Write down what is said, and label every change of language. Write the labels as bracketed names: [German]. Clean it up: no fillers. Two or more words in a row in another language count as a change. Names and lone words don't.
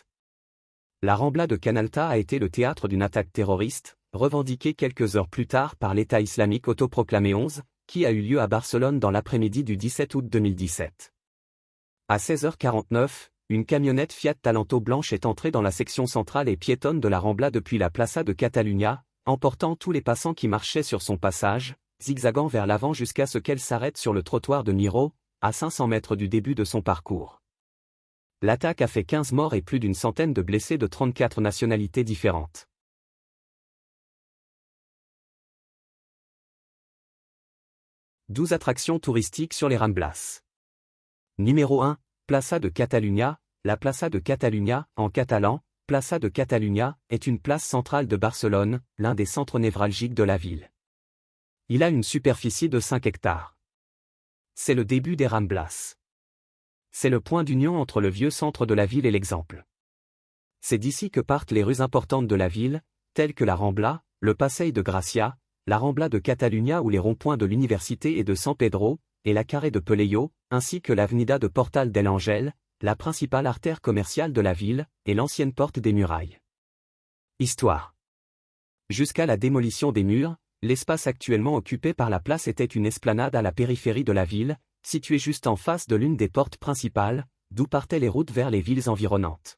[French] La Rambla de Canalta a été le théâtre d'une attaque terroriste, revendiquée quelques heures plus tard par l'État islamique autoproclamé 11, qui a eu lieu à Barcelone dans l'après-midi du 17 août 2017. À 16h49, une camionnette Fiat Talento blanche est entrée dans la section centrale et piétonne de la Rambla depuis la Plaça de Catalunya, emportant tous les passants qui marchaient sur son passage, zigzagant vers l'avant jusqu'à ce qu'elle s'arrête sur le trottoir de Miró, à 500 mètres du début de son parcours. L'attaque a fait 15 morts et plus d'une centaine de blessés de 34 nationalités différentes. « 12 attractions touristiques sur les Ramblas. Numéro 1, Plaça de Catalunya. La Plaça de Catalunya, en catalan, Plaça de Catalunya, est une place centrale de Barcelone, l'un des centres névralgiques de la ville. Il a une superficie de 5 hectares. C'est le début des Ramblas. C'est le point d'union entre le vieux centre de la ville et l'Exemple. C'est d'ici que partent les rues importantes de la ville, telles que la Rambla, le Passeig de Gracia, la Rambla de Catalunya ou les ronds-points de l'Université et de San Pedro, et la Carré de Pelleio, ainsi que l'Avenida de Portal del Ángel, la principale artère commerciale de la ville, et l'ancienne porte des murailles. Histoire. Jusqu'à la démolition des murs, l'espace actuellement occupé par la place était une esplanade à la périphérie de la ville, située juste en face de l'une des portes principales, d'où partaient les routes vers les villes environnantes.